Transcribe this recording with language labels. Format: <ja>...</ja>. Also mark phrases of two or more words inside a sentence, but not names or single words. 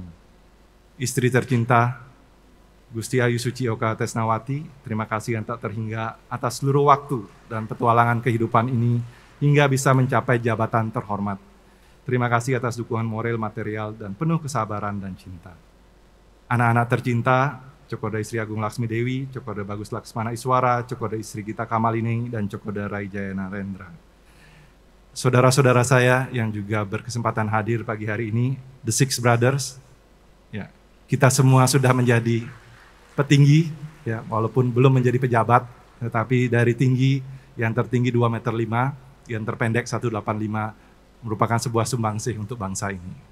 <id>Istri tercinta, Gusti Ayu Suci Oka Tesnawati, terima kasih yang tak terhingga atas seluruh waktu dan petualangan kehidupan ini hingga bisa mencapai jabatan terhormat. Terima kasih atas dukungan moral, material, dan penuh kesabaran dan cinta. Anak-anak tercinta, Cokorda Istri Agung Laksmi Dewi, Cokorda Bagus Laksmana Iswara, Cokorda Istri Gita Kamalini, dan Cokorda Rai Jaya Narendra. Saudara-saudara saya yang juga berkesempatan hadir pagi hari ini, The Six Brothers, ya, kita semua sudah menjadi petinggi, ya, walaupun belum menjadi pejabat, tetapi dari tinggi, yang tertinggi 2,5 meter, yang terpendek 1,85, merupakan sebuah sumbangsih untuk bangsa ini.</id>